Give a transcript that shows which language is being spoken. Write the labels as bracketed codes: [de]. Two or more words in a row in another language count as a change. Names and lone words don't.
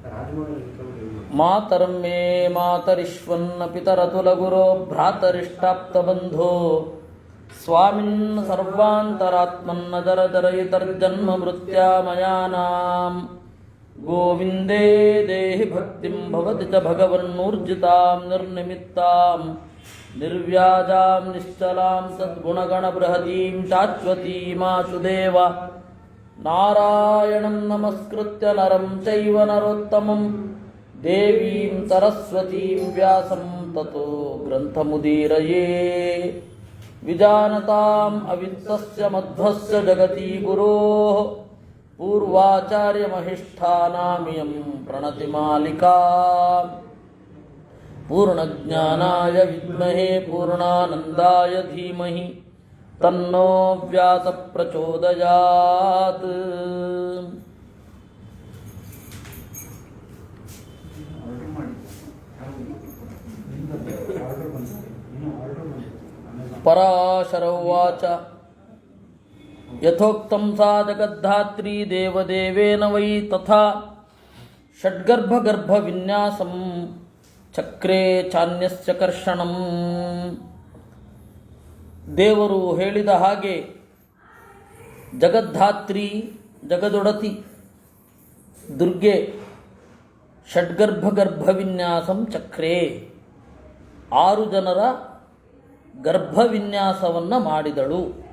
[sa] ಮಾತರಂ ಮೇ ಮಾತರಿಶ್ವನ್ನ ಪಿತರತುಲಗುರೋ ಭ್ರಾತರಿಷ್ಟಾಪ್ತಬಂಧೋ ಸ್ವಾಮಿನ್ ಸರ್ವಾಂತರಾತ್ಮನ್ನ ದರದರಯಿತರ್ಜನ್ಮ ಮೃತ್ಯಾಮಯಾನಾಂ ಗೋವಿಂದೇ ದೇಹಿ ಭಕ್ತಿಂ ಭವತಿ ಚ ಭಗವನ್ನೂರ್ಜಿತಾಂ ನಿರ್ನಿಮಿತ್ತಾಂ ನಿರ್ವ್ಯಾಜಾಂ ನಿಶ್ಚಲಾಂ ಸದ್ಗುಣಗಣ ಬೃಹತೀಂ ಶಾಶ್ವತೀಮಾಶುದೇವ ನಾರಾಯಣಂ ನಮಸ್ಕೃತ್ಯ ನರಂ ಚೈವ ನರೋತ್ತಮಂ ದೇವೀಂ ಸರಸ್ವತೀಂ ವ್ಯಾಸಂ ತತೋ ಗ್ರಂಥಮುದೀರಯೇ ವಿಜಾನತಾಂ ಅವಿತ್ತಸ್ಯ ಮಧ್ವಸ್ಯ ಜಗತಿ ಗುರೋಃ ಪೂರ್ವಾಚಾರ್ಯಮಹಿಷ್ಠಾನಾಮಿಯಂ ಪ್ರಣತಿಮಾಲಿಕಾ ಪೂರ್ಣಜ್ಞಾನಾಯ ವಿದ್ಮಹೇ ಪೂರ್ಣಾನಂದಾಯ ಧೀಮಹಿ ತನ್ನೋ ವ್ಯಾಸ ಪ್ರಚೋದಯಾತ್. ಪರಾಶರ ಉವಾಚ ಯಥೋಕ್ತಂ ಸಾ ಜಗದ್ಧಾತ್ರೀ ದೇವದೇವೇನ ವೈ ತಥಾ ಷಡ್ಗರ್ಭಗರ್ಭವಿನ್ಯಾಸಂ ಚಕ್ರೇ ಚಾನ್ಯಸ್ಯ ಕರ್ಷಣಂ. [kn] ದೇವರು ಹೇಳಿದ ಹಾಗೆ ಜಗದ್ಧಾತ್ರಿ ಜಗದೊಡತಿ ದುರ್ಗೆ [sa] ಷಡ್ಗರ್ಭಗರ್ಭವಿನ್ಯಾಸಂ ಚಕ್ರೇ [kn] 6 ಜನರ ಗರ್ಭವಿನ್ಯಾಸವನ್ನು ಮಾಡಿದಳು.